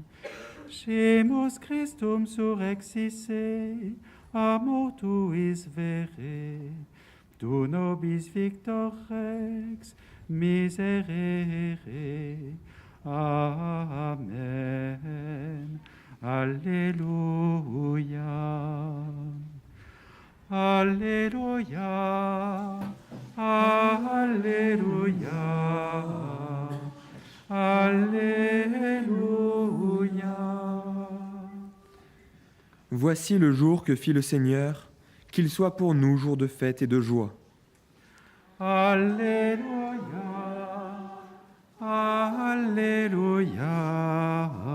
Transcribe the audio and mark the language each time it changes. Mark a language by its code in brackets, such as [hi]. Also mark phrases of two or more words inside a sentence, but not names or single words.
[la] Scemus Christum surrexisse, a mortuis vere, tu nobis victor rex miserere. Amen. Alleluia. Alleluia. Alleluia. [fr] Alléluia. Voici le jour que fit le Seigneur, qu'il soit pour nous jour de fête et de joie. Alléluia. Alléluia.